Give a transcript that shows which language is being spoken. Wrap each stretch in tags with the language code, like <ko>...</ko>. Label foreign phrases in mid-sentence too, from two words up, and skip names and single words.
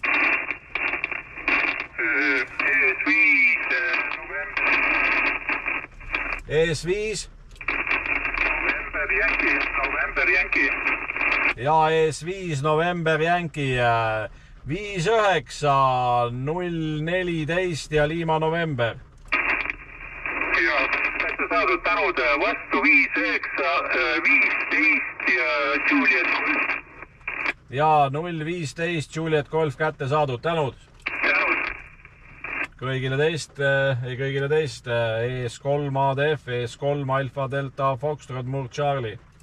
<et>ES5</et> <en>November Yankee.</en> <et>Ja ES5</et> <en>November Yankee</en> <et>59014 ja</et> <en>Lima November.</en> <et>Ja olete saadud tänud vastu 5915 ja Juliet. Ja 015</et> <en>Juliet Golf</en> <et>kätte saadud, tänud. kõigile teist ES3 ADF, ES3</et> <en>Alfa Delta Foxtrot</en> <et>Murd Charlie.</et>